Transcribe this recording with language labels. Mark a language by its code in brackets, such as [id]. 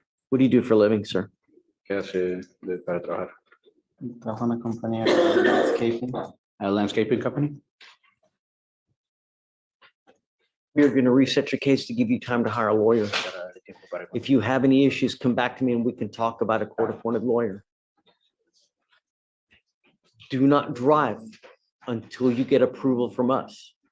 [en] What do you do for a living, sir? [es] ¿Qué hace para trabajar? Trabajo en una compañía de landscaping. [en] A landscaping company? We're going to reset your case to give you time to hire a lawyer. If you have any issues, come back to me and we can talk about a court-appointed lawyer. Do not drive until you get approval from us.